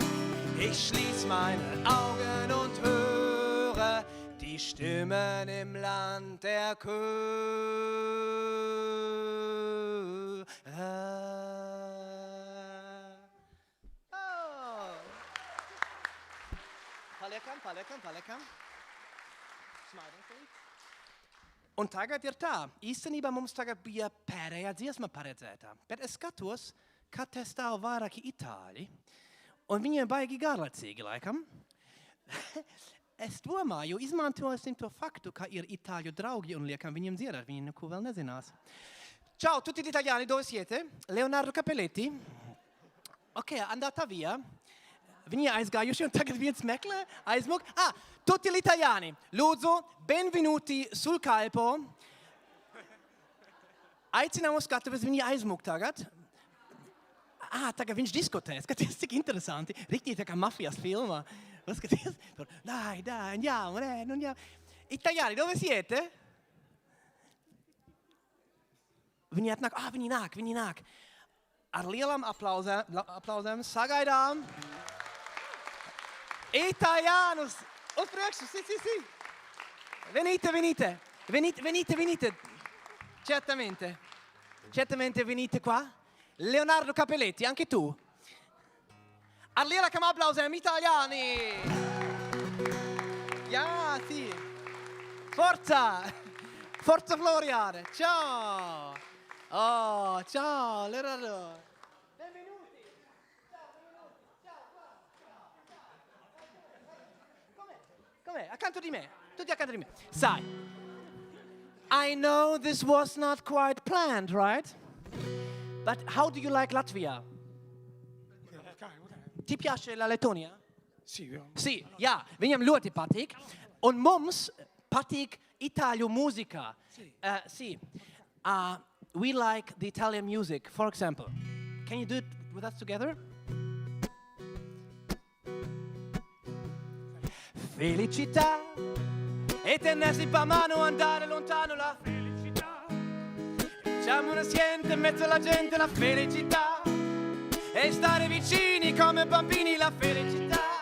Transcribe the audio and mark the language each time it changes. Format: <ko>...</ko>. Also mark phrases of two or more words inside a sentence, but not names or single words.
<de>Ich schließ meine Augen und höre die Stimmen im Land der Chöre. Oh.</de> <lv>Paliekam.</lv> <en>Smiling, please.</en> <lv>Un tagad ir tā, īstenībā mums tagad bija pēdējā dziesma paredzētā, bet es skatos, ka te stāv vairāki itāļi, un viņiem baigi garlaicīgi laikam. Es domāju, izmantosim to faktu, ka ir itāļu draugi un liekam viņiem dziedāt, viņi neko vēl nezinās.</lv> <it>Ciao tutti gli italiani, dove siete? Leonardo Capelletti? Ok, andata via.</it> <lv>Viņi aizgājuši un tagad viens meklē, aizmuk.</lv> <it>Tutti gli italiani, lūdzu, benvenuti sul kalpo.</it> <lv>Aicinām uz skatuves, viņi aizmuk tagad. Tagad viņš diskutē, skaties, cik interesanti. Riktīgi tā kā mafijas filmā. Skaties, tur,</lv> <it>dai, andiamo. Italiani, dove siete?</it> <lv>Viņi atnāk, viņi nāk. Ar lielām aplauzēm sagaidām. Italianus, uz priekšu,</lv> <it>sì. Venite. Certamente venite qua. Leonardo Capelletti, anche tu. Allora che aplausem, italiani. Ja, sì. Forza Florian. Ciao. Oh, ciao, Leonardo. Benvenuti. Com'è? Accanto di me. Tutti accanto di me. Sai,</it> <en>I know this was not quite planned, right? But how do you like Latvia?</en> <it>Ti piace la Lettonia? Sì,</it> <lv>jā, viņam ļoti patīk. Un mums patīk itāļu mūzika.</lv> <it>Sì.</it> <en>We like the Italian music, for example. Can you do it with us together?</en> <it>Felicità e tenersi per mano, andare lontano la felicità. Facciamo un assieme in mezzo alla gente la felicità. E stare vicini come bambini la felicità.</it>